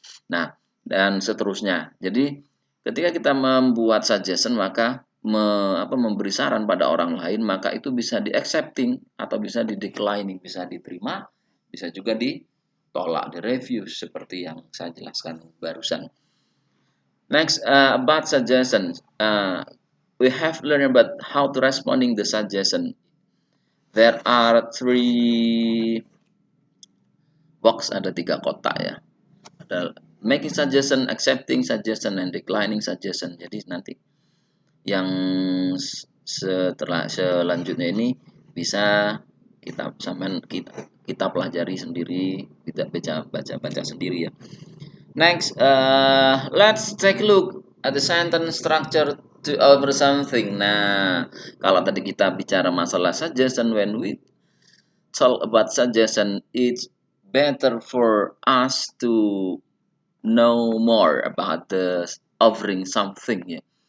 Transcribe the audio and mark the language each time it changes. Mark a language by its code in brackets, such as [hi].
[id] Nah, dan seterusnya. Jadi ketika kita membuat suggestion, maka memberi saran pada orang lain, maka itu bisa di accepting atau bisa di declining, bisa diterima, bisa juga ditolak, di review seperti yang saya jelaskan barusan. [en] Next, about suggestion, we have learned about how to responding the suggestion. There are 3 box, [id] ada 3 kotak ya. [en] Ada making suggestion, accepting suggestion, and declining suggestion. [id] Jadi nanti yang selanjutnya ini bisa kita pelajari sendiri, kita baca sendiri ya. [en] Next, let's take a look at the sentence structure to over something. [id] Nah, kalau tadi kita bicara masalah suggestion, [en] when we talk about suggestion, it's better for us to know more about the offering something ya.